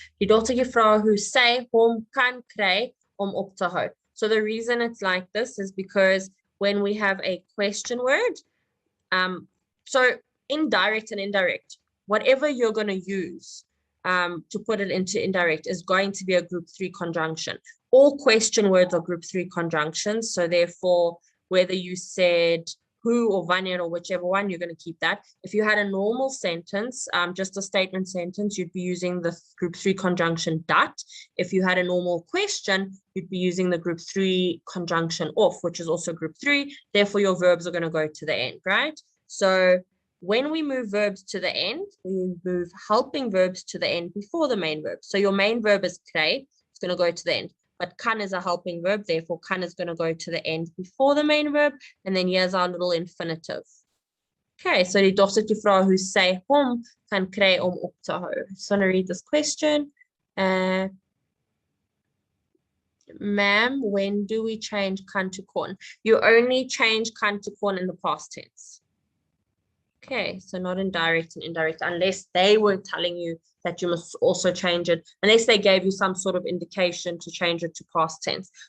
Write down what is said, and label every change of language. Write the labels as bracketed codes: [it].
[af] Die dogtertjie vra, hoe sy hom kan kry om op te hou. [en] So the reason it's like this is because when we have a question word, so indirect and indirect, whatever you're going to use to put it into indirect is going to be a group 3 conjunction. All question words are group 3 conjunctions. So therefore, whether you said who or wanneer or whichever one, you're going to keep that. If you had a normal sentence, just a statement sentence, you'd be using the group 3 conjunction dat. If you had a normal question, you'd be using the group 3 conjunction off, which is also group 3. Therefore, your verbs are going to go to the end, right? So when we move verbs to the end, we move helping verbs to the end before the main verb. So your main verb is kry, it's going to go to the end. But kan is a helping verb, therefore kan is going to go to the end before the main verb. And then here's our little infinitive. [af] Okay, so die dogtertjie vra hoe sy hom kan kry om op te hou. [en] I just want to read this question. Ma'am, when do we change kan to kon? You only change kan to kon in the past tense. Okay, so not in direct and indirect, unless they were telling you that you must also change it, unless they gave you some sort of indication to change it to past tense.